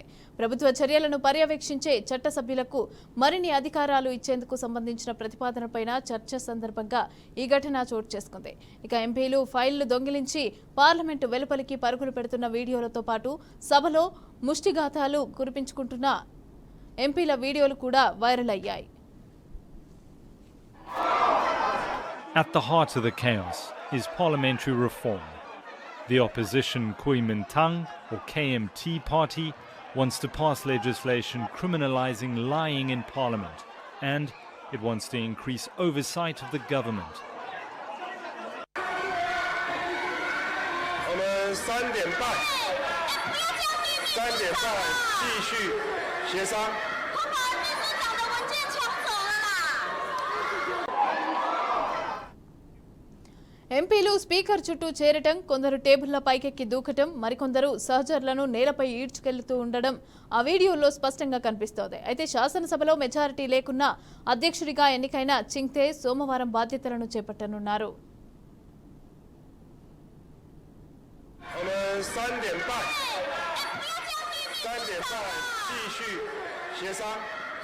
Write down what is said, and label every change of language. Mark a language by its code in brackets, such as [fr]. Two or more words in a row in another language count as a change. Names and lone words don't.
[te] ప్రభుత్వ చర్యలను పర్యవేక్షించే చట్టసభ్యులకు మరిన్ని అధికారాలు ఇచ్చేందుకు సంబంధించిన ప్రతిపాదనపైన చర్చ సందర్భంగా ఈ ఘటన చోటు చేసుకుంది. ఇక ఎంపీలు ఫైళ్లు దొంగిలించి పార్లమెంటు వెలుపలికి పరుగులు పెడుతున్న వీడియోలతో పాటు సభలో ముష్టిఘాతాలు కురిపించుకుంటున్న ఎంపీల వీడియోలు కూడా వైరల్ అయ్యాయి. [en] At the heart of the chaos is parliamentary reform. The opposition Kuomintang, or KMT party, wants to pass legislation criminalizing lying in parliament, and it wants to increase oversight of the government. [zh] 我们3点半继续协商。 [te] ఎంపీలు స్పీకర్ చుట్టూ చేరటం, కొందరు టేబుళ్ల పైకెక్కి దూకటం, మరికొందరు సహచరులను నేలపై ఈడ్చుకెళ్తూ ఉండడం ఆ వీడియోలో స్పష్టంగా కనిపిస్తోంది. అయితే శాసనసభలో మెజారిటీ లేకున్నా అధ్యక్షుడిగా ఎన్నికైన చింగ్తే సోమవారం బాధ్యతలను చేపట్టనున్నారు. [zh] 我们3点半继续协商。